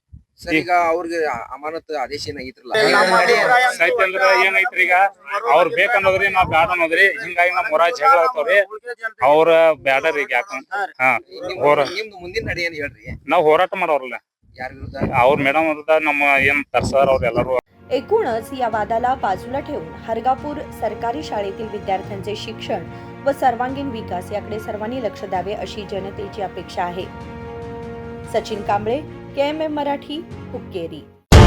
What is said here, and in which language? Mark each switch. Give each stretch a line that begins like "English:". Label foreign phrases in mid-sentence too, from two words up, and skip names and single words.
Kannada: ಈಗ ಅವ್ರಿಗೆ ಅಮಾನತ್ ಆದೇಶ ಏನಾಗಿತ್ರಲ್ಲ ಸೈತ್ ಅಂದ್ರ ಏನೈತ್ರಿ, ಈಗ ಅವ್ರ ಬೇಕನ್ನೋದ್ರಿ ನಾವ್ ಬ್ಯಾಡ ಅನ್ನೋದ್ರಿ. ಹಿಂಗಾಗಿ ನಮ್ ಊರಾಗ ಜಗಳ ಆಗ್ತಾವ್ರಿ. ಅವ್ರ ಬ್ಯಾಡರಿ ಈಗ ಯಾಕ ಮುಂದಿನ ನಡೆ ಏನ್ ಹೇಳ್ರಿ? ನಾವ್ ಹೋರಾಟ ಮಾಡೋರಲ್ಲ ಯಾರ ವಿರುದ್ಧ? ಅವ್ರ ಮೇಡಮ್ ವಿರುದ್ಧ ನಮ್ಮ ಏನ್ ತರ್ಸಾರ ಅವ್ರ ಎಲ್ಲಾರು.
Marathi: एकूणच या वादाला बाजूला ठेवून हरगापूर सरकारी शाळेतील विद्यार्थ्यांचे शिक्षण व सर्वांगीण विकास याकडे सर्वांनी लक्ष द्यावे अशी जनतेची अपेक्षा आहे. सचिन कांबळे, KMM मराठी, हुक्केरी.